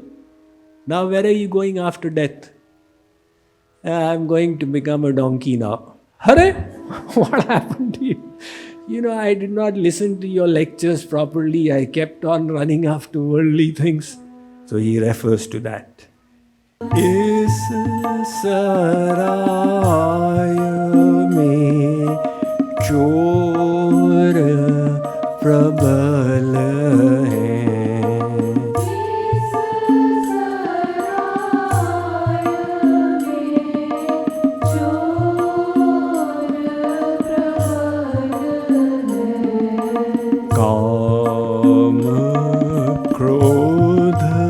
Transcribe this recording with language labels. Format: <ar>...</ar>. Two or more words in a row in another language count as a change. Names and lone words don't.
<en>Now where are you going after death? I'm going to become a donkey now. Hare, what happened to you? I did not listen to your lectures properly. I kept on running after worldly things. So he refers to that.</en> <hi>इस सराय में चोर प्रबल है. काम क्रोध</hi>